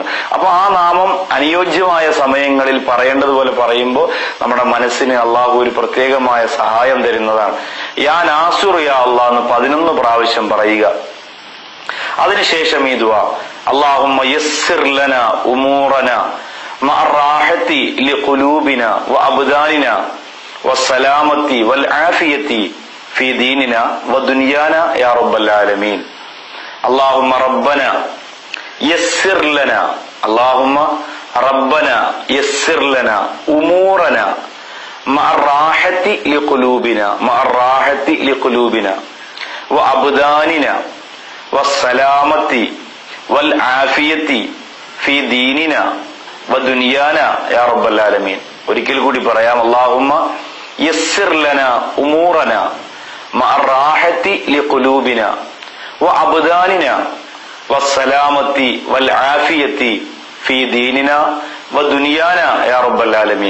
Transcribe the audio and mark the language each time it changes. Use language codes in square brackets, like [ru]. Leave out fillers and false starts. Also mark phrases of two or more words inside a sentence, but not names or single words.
[ml] അപ്പൊ ആ നാമം അനുയോജ്യമായ സമയങ്ങളിൽ പറയേണ്ടതുപോലെ പറയുമ്പോൾ നമ്മുടെ മനസ്സിന് അള്ളാഹു ഒരു പ്രത്യേകമായ സഹായം തരുന്നതാണ്. [ar] يا ناصر يا الله [ml] എന്ന് 11 പ്രാവശ്യം പറയുക. അതിനുശേഷം ഈ ദുആ, [ar] اللهم يسر لنا أمورنا مع الراحة لقلوبنا وأبداننا والسلامة والعافية في ديننا ودنيانا يا رب العالمين. اللهم ربنا يسر لنا، اللهم ربنا يسر لنا أمورنا مع الراحة لقلوبنا وأبداننا والسلامة والعافية في ديننا ودنيانا يا رب العالمين. [ml] ഒരിക്കൽ കൂടി പറയാം. [ar] اللهم يسر لنا أمورنا مع الراحة لقلوبنا وأبداننا والسلامة والعافية في ديننا ودنيانا يا رب العالمين.